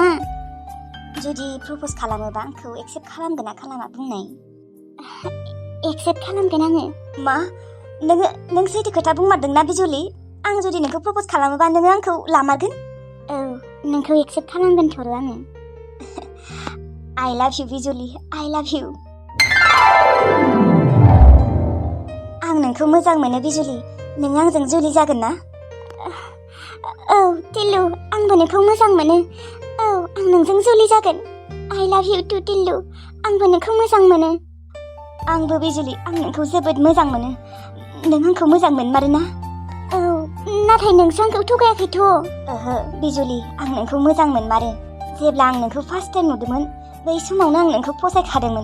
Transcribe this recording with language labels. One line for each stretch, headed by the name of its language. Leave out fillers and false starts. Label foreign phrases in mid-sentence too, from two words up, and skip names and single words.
Bodo: जुदि प्रप'ज खालामोबा आंखौ एक्सेप्ट खालामगोन ना खालामा बुंनाय? एक्सेप्ट खालामगोन आङो। मा? नों सैथो खोथा बुंमारदोंना बिजुलि? आं जुदि नोंखौ प्रप'ज खालामोबा नोङो आंखौ लामारगोन? नोंखौ एक्सेप्ट खालामगोन थ'र' आङो।
English: I love you बिजुलि, I love you।
Bodo: आं नोंखौ मोजां मोनो बिजुलि, नों आंजों जुलि जागोन ना? टिल्लु, आंबो नोंखौ मोजां मोनो। आं नोंजों जुलि जागोन।
English: I love you too
Bodo: टिल्लु, आंबो नोंखौ मोजां मोनो। आंबो बिजुलि, आं नोंखौ जोबोद मोजां मोनो। नों आंखौ मोजां मोनमारोना? नाथाय नोंसो आंखौ थगायाखैथ'। बिजुलि, आं नोंखौ मोजां मोनमारो। जेब्ला आं नोंखौ
English: first time
Bodo: नुदोंमोन, बै समावनो आं नोंखौ फसायखादोंमोन।